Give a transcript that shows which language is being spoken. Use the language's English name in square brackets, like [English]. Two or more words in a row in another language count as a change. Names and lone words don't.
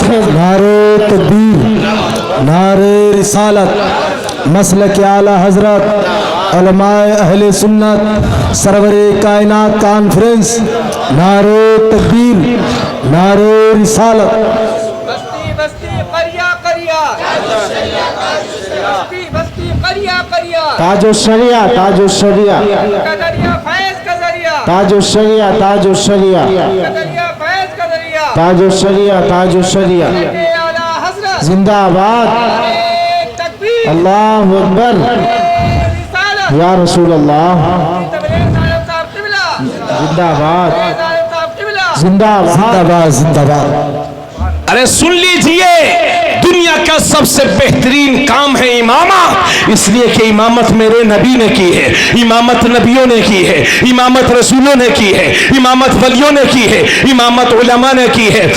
[Hindi] नारे तकबीर, नारे रिसालत, मसलक आला हजरत उलमाए अहले सुन्नत सरवरे कायनात कॉन्फ्रेंस। नारे तकबीर, नारे रिसालत। बस्ती बस्ती करिया करिया, बस्ती बस्ती करिया करिया, ताजो शरिया, ताजो शरिया, कदरिया फैज कदरिया, ताजो शरिया, ताजो शरिया, कदरिया फैज कदरिया, ताजो शरिया, ताजो शरिया। के आला हजरत जिंदाबाद, तकबीर, [Arabic] الله أكبر, [Hindi] रिसालत, [Arabic] يا رسول الله, [Hindi] तबलीग साहब किबला, जिंदाबाद, साहब किबला, जिंदाबाद, जिंदाबाद, जिंदाबाद। अरे सुन लीजिए, दुनिया का सबसे बेहतरीन काम है इमामा, इसलिए कि इमामत मेरे नबी ने की है, इमामत नबियों ने की है, इमामत रसूलों ने की है, इमामत वलियों ने की है, इमामत उलमा ने की है।